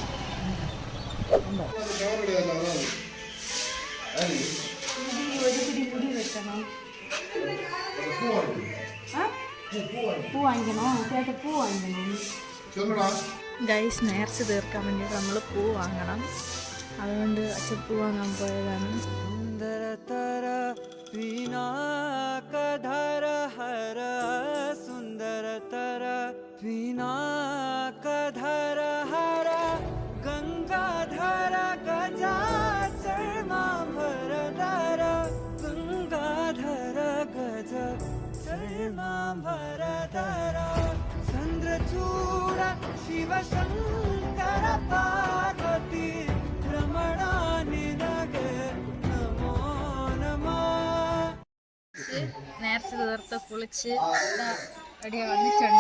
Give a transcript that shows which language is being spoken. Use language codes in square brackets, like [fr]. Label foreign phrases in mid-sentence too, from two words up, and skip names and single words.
[ml] ഗൈസ് നേർച്ച തീർക്കാൻ വേണ്ടിയിട്ട് നമ്മൾ പൂ വാങ്ങണം. അതുകൊണ്ട് അച്ഛൻ പൂ വാങ്ങാൻ പോയതാണ്. [sa] पिनाकधर हर सुन्दरतर पिनाकधर हर गंगाधर गजाचर्माभरधर गंगाधर गज चर्माभरधर चन्द्रचूड शिवशङ्कर पार्वती रमणा निनगे [ml] നേർച്ച തീർത്ത് കുളിച്ച് റെഡിയാ വന്നിട്ടുണ്ട്.